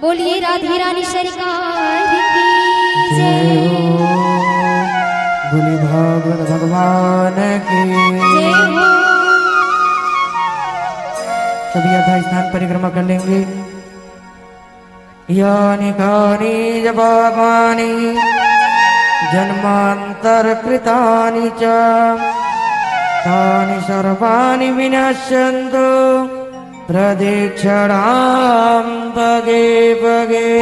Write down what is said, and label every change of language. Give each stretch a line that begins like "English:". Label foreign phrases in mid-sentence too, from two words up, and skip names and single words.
Hindi: बोलिए राधे रानी सरकार की जय, बोली भागवत भगवान की। जय हो। सभी यथा स्थान परिक्रमा कर लेंगे।
Sanskrit: यानि कानि च पापानि जन्मांतर कृतानि च तानि सर्वाणि विनश्यन्तु प्रदक्षिणां पगे पगे।